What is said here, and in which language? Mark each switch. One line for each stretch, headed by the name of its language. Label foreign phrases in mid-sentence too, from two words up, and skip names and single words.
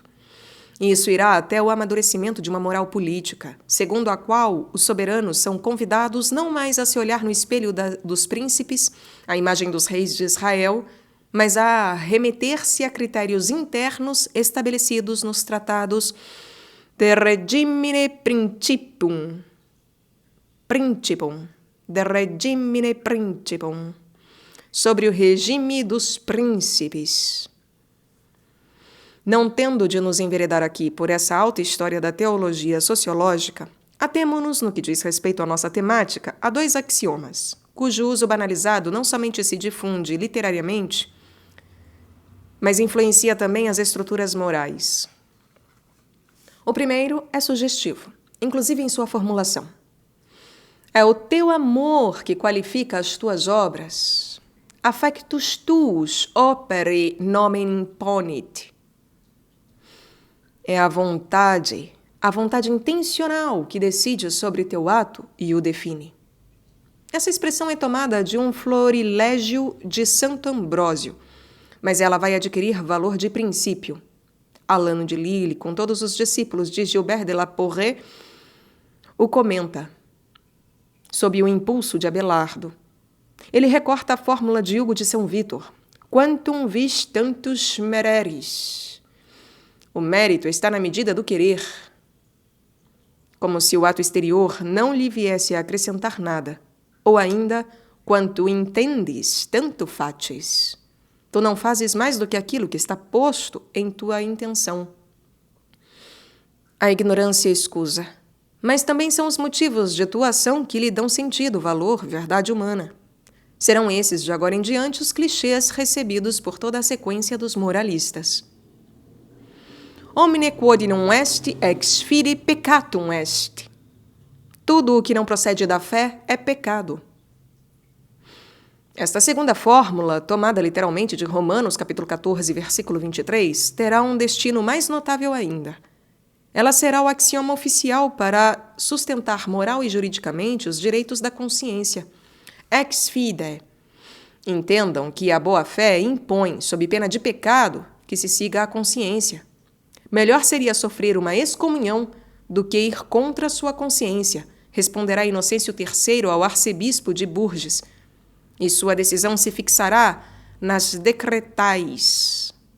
Portuguese: E isso irá até o amadurecimento de uma moral política, segundo a qual os soberanos são convidados não mais a se olhar no espelho dos príncipes, a imagem dos reis de Israel, mas a remeter-se a critérios internos estabelecidos nos tratados
Latin: de regimine principum, de regimine principum,
Portuguese: sobre o regime dos príncipes. Não tendo de nos enveredar aqui por essa alta história da teologia sociológica, atemo-nos, no que diz respeito à nossa temática, a dois axiomas, cujo uso banalizado não somente se difunde literariamente, mas influencia também as estruturas morais. O primeiro é sugestivo, inclusive em sua formulação. É o teu amor que qualifica as tuas obras.
Latin: Affectus tuus opere nomen imponit.
Portuguese: É a vontade intencional que decide sobre teu ato e o define. Essa expressão é tomada de um florilégio de Santo Ambrósio, mas ela vai adquirir valor de princípio. Alano de Lille, com todos os discípulos de Gilbert de la Porrée, o comenta, sob o impulso de Abelardo. Ele recorta a fórmula de Hugo de São Vítor,
Latin: quantum vis tantus mereris.
Portuguese: O mérito está na medida do querer. Como se o ato exterior não lhe viesse a acrescentar nada. Ou ainda,
Latin: quanto intendes, tanto faces.
Portuguese: Tu não fazes mais do que aquilo que está posto em tua intenção. A ignorância escusa, mas também são os motivos de tua ação que lhe dão sentido, valor, verdade humana. Serão esses, de agora em diante, os clichês recebidos por toda a sequência dos moralistas.
Latin: Omne quod non est ex fide peccatum est.
Portuguese: Tudo o que não procede da fé é pecado. Esta segunda fórmula, tomada literalmente de Romanos capítulo 14, versículo 23, terá um destino mais notável ainda. Ela será o axioma oficial para sustentar moral e juridicamente os direitos da consciência.
Latin: Ex fide.
Portuguese: Entendam que a boa-fé impõe, sob pena de pecado, que se siga a consciência. Melhor seria sofrer uma excomunhão do que ir contra sua consciência, responderá Inocêncio III ao arcebispo de Bourges, e sua decisão se fixará nas decretais.